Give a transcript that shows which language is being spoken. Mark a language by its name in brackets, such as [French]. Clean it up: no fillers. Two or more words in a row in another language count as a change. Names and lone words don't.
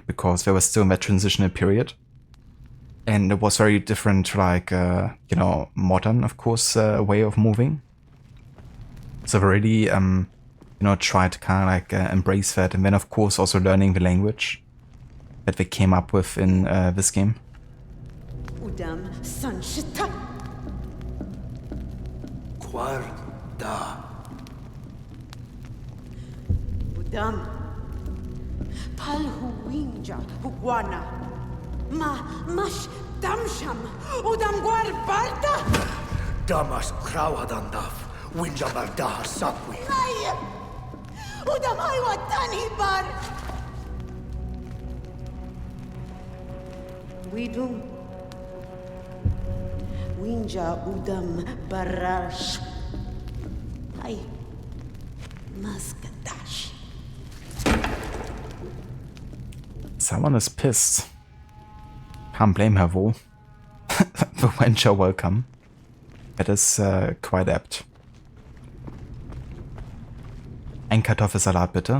[English] Because they were still in that transitional period. And it was very different to like, you know, modern, of course, way of moving. So they really, you know, tried to kind of like embrace that. And then, of course, also learning the language that they came up with in this game. Udam Sanshita. Guarda. Udam. Palhu Wenja Huguana. Mash Damsham. Udam Guarbarda. Damas Krauhadandaf. Wenja Bardaha Sakwi. Ay. Udam Aiwatani Bar. We do. Wenja Udam Barash. Ay. Maskadash. Someone is pissed. Can't blame her, though. The WENJA welcome. That is quite apt. [German] Ein Kartoffelsalat, bitte.